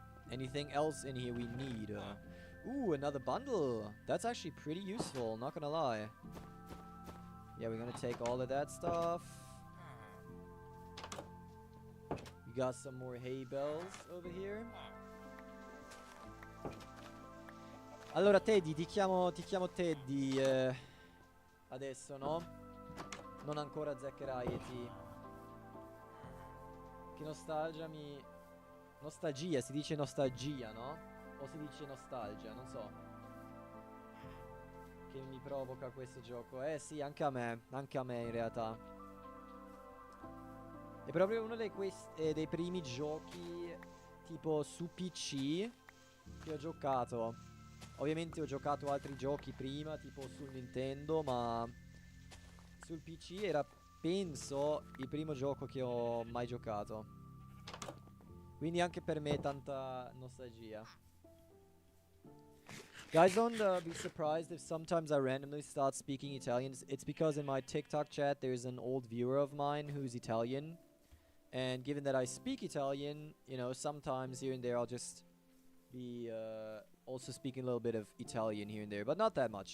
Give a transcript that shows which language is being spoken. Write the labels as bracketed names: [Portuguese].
[English] Anything else in here we need? Ooh, another bundle. That's actually pretty useful, not gonna lie. Yeah, we're gonna take all of that stuff. We got some more hay bales over here. [Italian] Allora, Teddy, ti chiamo Teddy adesso, no? Non ancora Zaccheraiti. Che nostalgia mi... Nostalgia, si dice nostalgia, no? O si dice nostalgia, non so. Che mi provoca questo gioco. Sì, anche a me in realtà. È proprio uno dei primi giochi tipo su PC che ho giocato. Ovviamente ho giocato altri giochi prima, tipo sul Nintendo, ma sul PC era, penso, il primo gioco che ho mai giocato. Quindi anche per me tanta nostalgia. [English] Guys, don't be surprised if sometimes I randomly start speaking Italian. It's because in my TikTok chat there's an old viewer of mine who's Italian. And given that I speak Italian, you know, sometimes here and there I'll just be also speaking a little bit of Italian here and there, but not that much.